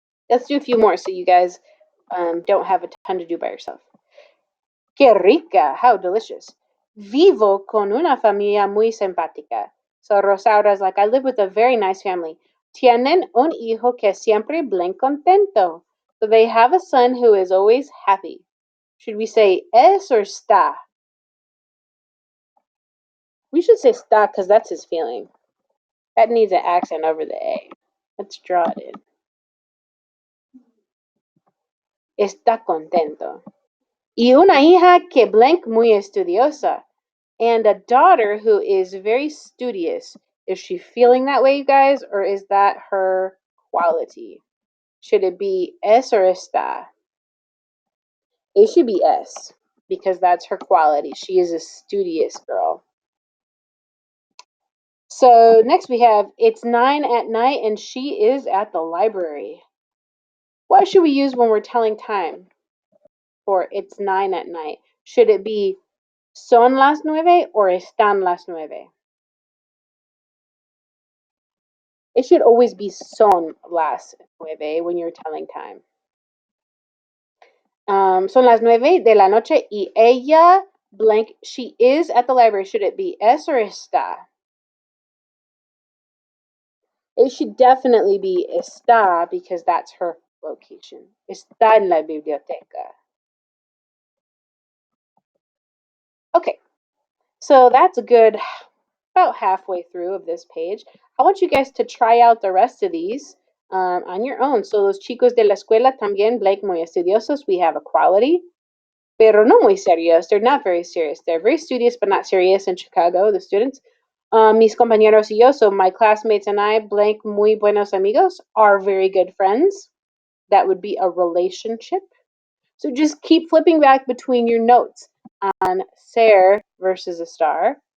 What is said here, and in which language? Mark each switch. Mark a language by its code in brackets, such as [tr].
[en] Let's do a few more so you guys don't have a ton to do by yourself. [es] Qué rica, [en] how delicious. [es] Vivo con una familia muy simpática. [en] So Rosauda's like, I live with a very nice family. [es] Tienen un hijo que siempre bien contento. [en] So they have a son who is always happy. Should we say es or está? We should say está because that's his feeling. That needs an accent over the A. Let's draw it in. [es] Está contento. Y una hija que blank muy estudiosa. [en] And a daughter who is very studious. Is she feeling that way, you guys, or is that her quality? Should it be es or está? It should be es because that's her quality. She is a studious girl. So next we have it's 9 at night and she is at the library. What should we use when we're telling time for it's 9 at night? Should it be [es] son las 9 [en] or [es] están las 9? [en] It should always be [es] son las 9 [en] when you're telling time. [es] Son las 9 de la noche y ella blank. [en] She is at the library. Should it be es or está? It should definitely be está because that's her location. [es] Está en la biblioteca. [en] Okay, so that's a good about halfway through of this page. I want you guys to try out the rest of these on your own. [es] So los chicos de la escuela también, Blake, muy estudiosos. [en] We have equality, [es] pero no muy serios. [en] They're not very serious. They're very studious, but not serious in Chicago, the students. [es] Mis compañeros y yo, [en] so my classmates and I, Blank, [es] muy buenos amigos, [en] are very good friends. That would be a relationship. So just keep flipping back between your notes on ser versus a star.